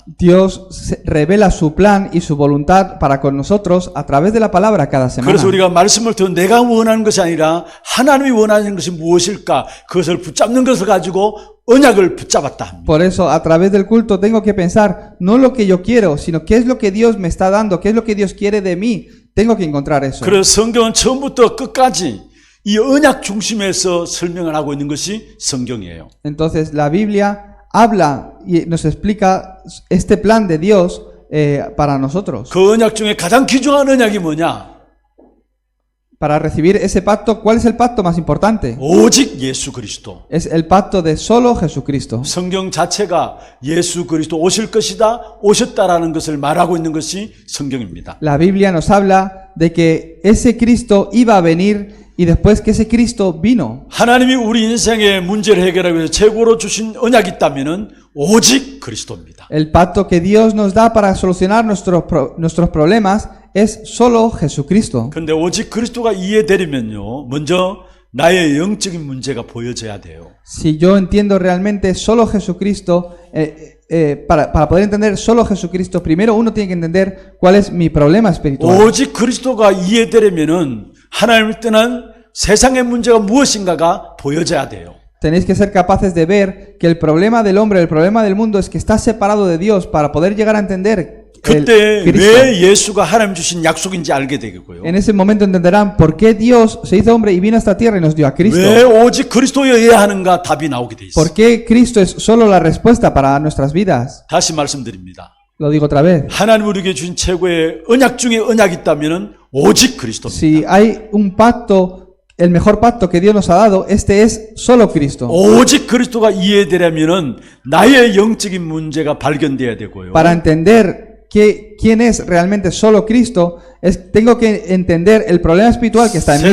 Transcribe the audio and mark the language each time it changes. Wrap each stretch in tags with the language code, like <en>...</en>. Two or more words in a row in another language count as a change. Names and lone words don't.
<es>Dios revela su plan y su voluntad para con nosotros a través de la palabra cada semana.</es> <ko>그래서 우리가 말씀을 통해 내가 원하는 것이 아니라 하나님이 원하는 것이 무엇일까 그것을 붙잡는 것을 가지고 언약을 붙잡았다 합니다.</ko> <es>Por eso a través del culto tengo que pensar no lo que yo quiero, sino qué es lo que Dios me está dando, qué es lo que Dios quiere de mí. Tengo que encontrar eso.</es> <ko>그래서 성경은 처음부터 끝까지 이 언약 중심에서 설명을 하고 있는 것이 성경이에요.</ko> <es>Entonces la Biblia habla y nos explica este plan de Dios para nosotros.</es> <ko>그 언약 중에 가장 귀중한 언약이 뭐냐?</ko> <es>Para recibir ese pacto, ¿cuál es el pacto más importante?</es> <ko>오직 예수 그리스도.</ko> <es>Es el pacto de solo Jesucristo.</es> <ko>성경 자체가 예수 그리스도 오실 것이다, 오셨다라는 것을 말하고 있는 것이 성경입니다.</ko> <es>La Biblia nos habla de que ese Cristo iba a venir y después que ese Cristo vino.</es> <ko>하나님이 우리 인생의 문제를 해결하기 위해서 최고로 주신 언약이 있다면은 오직 그리스도입니다.</ko> <es>El pacto que Dios nos da para solucionar nuestros problemas es solo Jesucristo.</es> <ko>그런데 오직 그리스도가 이해되려면요, 먼저 나의 영적인 문제가 보여져야 돼요.</ko> <es>Si yo entiendo realmente solo Jesucristo, para poder entender solo Jesucristo, primero uno tiene que entender cuál es mi problema espiritual.</es> <ko>오직 그리스도가 이해되려면은 하나님을 떠난 세상의 문제가 무엇인가가 보여져야 돼요.</ko> <es>Tenéis que ser capaces de ver que el problema del hombre, el problema del mundo es que está separado de Dios para poder llegar a entender</es> <ko>그때</ko> <es>Cristo.</es> <ko>왜 예수가 하나님 주신 약속인지 알게 되겠고요.</ko> <es>En ese momento entenderán por qué Dios se hizo hombre y vino a esta tierra y nos dio a Cristo.</es> <ko>왜 오직 그리스도여야 하는가 답이 나오게 돼 있어요.</ko> <es>¿Por qué Cristo es solo la respuesta para nuestras vidas?</es> <ko>다시 말씀드립니다.</ko> <es>Lo digo otra vez.</es> <ko>하나님 우리에게 주신 최고의 언약 중에 언약이 있다면은 오직 그리스도입니다.</ko> <es>Si hay un pacto, el mejor pacto que Dios nos ha dado, este es solo Cristo.</es> <ko>오직 그리스도가 이해되려면은 나의 영적인 문제가 발견돼야 되고요.</ko> <es>Para entender quién es realmente solo Cristo, tengo que entender el problema espiritual que está en mí.</es>